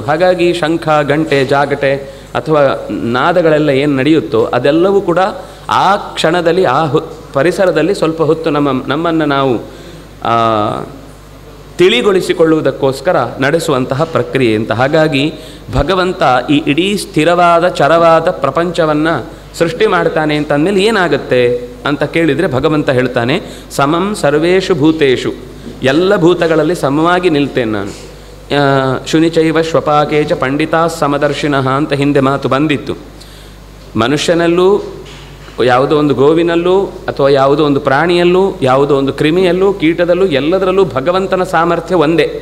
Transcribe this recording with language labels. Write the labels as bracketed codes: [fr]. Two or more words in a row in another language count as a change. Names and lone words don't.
[kn] ಹಾಗಾಗಿ ಶಂಖ ಗಂಟೆ ಜಾಗಟೆ ಅಥವಾ ನಾದಗಳೆಲ್ಲ ಏನು ನಡೆಯುತ್ತೋ ಅದೆಲ್ಲವೂ ಕೂಡ ಆ ಕ್ಷಣದಲ್ಲಿ ಆ ಪರಿಸರದಲ್ಲಿ ಸ್ವಲ್ಪ ಹೊತ್ತು ನಮ್ಮನ್ನು ನಾವು ತಿಳಿಗೊಳಿಸಿಕೊಳ್ಳುವುದಕ್ಕೋಸ್ಕರ ನಡೆಸುವಂತಹ ಪ್ರಕ್ರಿಯೆ ಅಂತ. ಹಾಗಾಗಿ ಭಗವಂತ ಈ ಇಡೀ ಸ್ಥಿರವಾದ ಚರವಾದ ಪ್ರಪಂಚವನ್ನು ಸೃಷ್ಟಿ ಮಾಡ್ತಾನೆ ಅಂತಂದಮೇಲೆ ಏನಾಗುತ್ತೆ ಅಂತ ಕೇಳಿದರೆ ಭಗವಂತ ಹೇಳ್ತಾನೆ, [sa] ಸಮಂ ಸರ್ವೇಷು ಭೂತೇಷು, [kn] ಎಲ್ಲ ಭೂತಗಳಲ್ಲಿ ಸಮವಾಗಿ ನಿಲ್ತೇನೆ ನಾನು. [sa] ಶುನಿಚೈವ ಶ್ವಪಾಕೇಚ ಪಂಡಿತಾ ಸಮದರ್ಶಿನಃ [kn] ಅಂತ ಹಿಂದೆ ಮಾತು ಬಂದಿತ್ತು. ಮನುಷ್ಯನಲ್ಲೂ ಯಾವುದೋ ಒಂದು ಗೋವಿನಲ್ಲೂ ಅಥವಾ ಯಾವುದೋ ಒಂದು ಪ್ರಾಣಿಯಲ್ಲೂ ಯಾವುದೋ ಒಂದು ಕ್ರಿಮಿಯಲ್ಲೂ ಕೀಟದಲ್ಲೂ ಎಲ್ಲದರಲ್ಲೂ ಭಗವಂತನ ಸಾಮರ್ಥ್ಯ ಒಂದೇ.